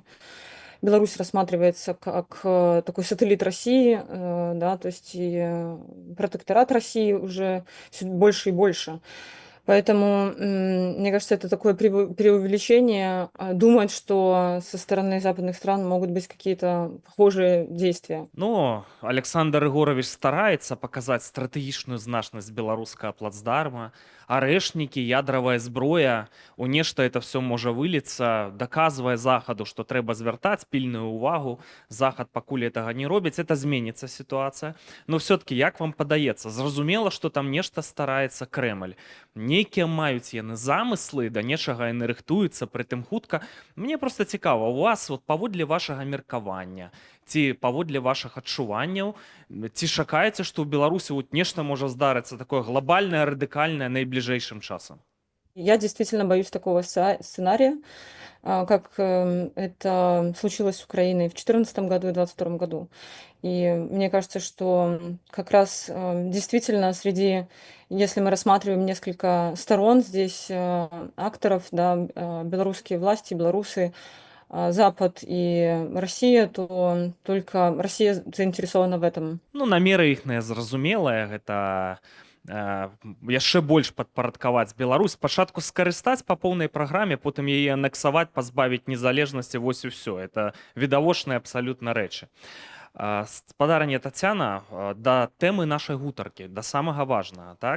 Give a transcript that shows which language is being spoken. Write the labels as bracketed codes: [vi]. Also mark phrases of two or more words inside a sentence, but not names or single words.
[ru] Беларусь рассматривается как такой сателлит России, да, то есть и протекторат России уже всё больше и больше. Поэтому, мне кажется, это такое преувеличение думать, что со стороны западных стран могут быть какие-то похожие действия. [be] Ну, Александр Рыгоравіч стараецца паказаць стратэгічную значнасць беларускага плацдарма, арэшнікі, ядравая зброя, у нешта [ru] это все [be] можа выліцца, даказвае захаду, што трэба звяртаць пільную ўвагу. Захад пакуль гэтага не робіць, это зменіцца сітуацыя. [ru] Но все-таки, [be] як вам падаецца, зразумела, што там нешта стараецца Крэмль. Нейкія маюць яны замыслы, да нечага яны рыхтуюцца, прытым хутка. Мне проста цікава, у вас вот паводле вашага меркавання, ці паводле вашых адчуванняў, ці чакаеце, што ў Беларусі вот нешта можа здарыцца такое глобальнае, радыкальнае найбліжэйшым часам? [ru] Я действительно боюсь такого сценария, как это случилось с Украиной в 2014 году и 2022 году. И мне кажется, что как раз действительно если мы рассматриваем несколько сторон здесь акторов, да, белорусские власти, белорусы, Запад и Россия, то только Россия заинтересована в этом. [be] Ну, намеры іхныя зразумелыя, гэта яшчэ больш падпарадкаваць Беларусь, спачатку скарыстаць па поўнай праграме, потым яе анексаваць, пазбавіць незалежнасці, вось і ўсё. Это відавочныя абсалютна рэчы. Спадарня Тацяна, да тэмы нашай гутаркі, да самага важнага, так?